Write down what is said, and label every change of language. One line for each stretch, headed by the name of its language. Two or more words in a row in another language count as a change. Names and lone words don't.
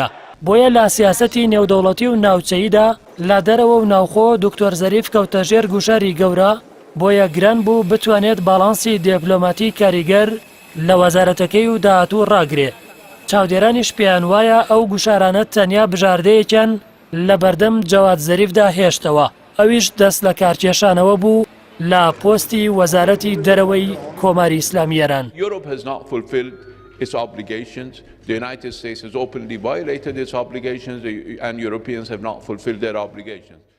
Central Kurdish: بۆیە لە سیاسەتی نێودەوڵەتی و ناوچەییدا لە دەرەوە و ناوخۆ دکتۆر زەریف کەوتە ژێر گوشاری گەورە بۆیە گران بوو بتوانێت باڵانسی دیپلۆماتی کاریگەر لە وەزارەتەکەی و داهاتوو ڕاگرێ. چاودێرانیش پێیان وایە ئەو گوشارانە تەنیا بژاردەیەکیان لە بەردەم جەواد زەریفدا هێشتەوە. ئەویش دەست لە کارکێشانەوە بوو لە پۆستی وەزارەتی دەرەوەی کۆماری ئیسلامی ئێران.
English: its obligations. The United States has openly violated its obligations and Europeans have not fulfilled their obligations.